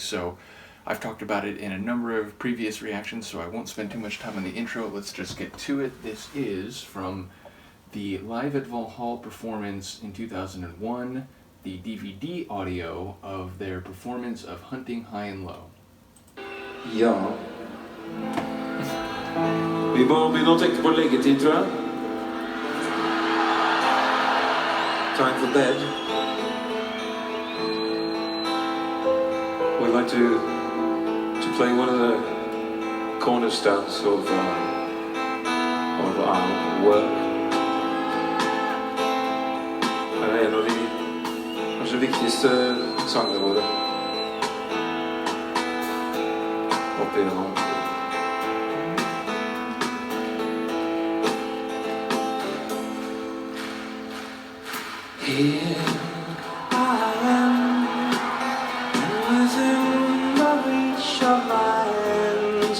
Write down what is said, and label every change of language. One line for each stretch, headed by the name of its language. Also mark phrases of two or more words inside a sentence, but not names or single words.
English: So I've talked about it in a number of previous reactions, so I won't spend too much time on the intro. Let's just get to it. This is from the Live at Valhall performance in 2001, the DVD audio of their performance of Hunting High and Low.
Norwegian: Ja. Vi bare begynner å tenke på leggetid, tror jeg.
English: Time for bed. We'd like to play one of the cornerstones of our work.
Norwegian: Det er en av de kanskje viktigste sangene våre. Opp igjennom.
English: Here I am, within the reach of my hands.